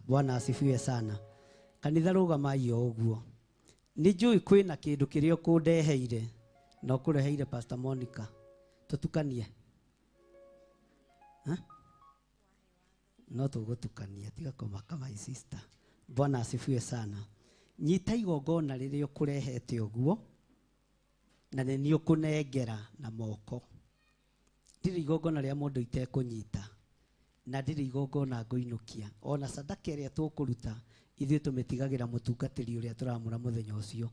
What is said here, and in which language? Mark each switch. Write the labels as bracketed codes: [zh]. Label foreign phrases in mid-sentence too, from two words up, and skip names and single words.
[sw] Bwana asifiwe sana. [ki] Kanitha rũgamai o ũguo. Nĩ njũĩ kwĩna kĩndũ kĩrĩa ũkũndeheire na ũkũreheire Pastor Monica. Tũtukanie. No tũgũtukania tiga kũmaka [en] my sister. [sw] Bwana asifiwe sana. [ki] Nyita igongona rĩrĩa ũkũrehete ũguo na nĩ ũkũnengera na moko. Ndirĩ igongona rĩa mũndũ itekũnyita na ndirĩ igongona ngũinũkia. Ona sadaka ĩrĩa tũkũruta ithuĩ tũmĩtigagĩra mũtungatĩri ũrĩa tũramũra mũthenya ũcio.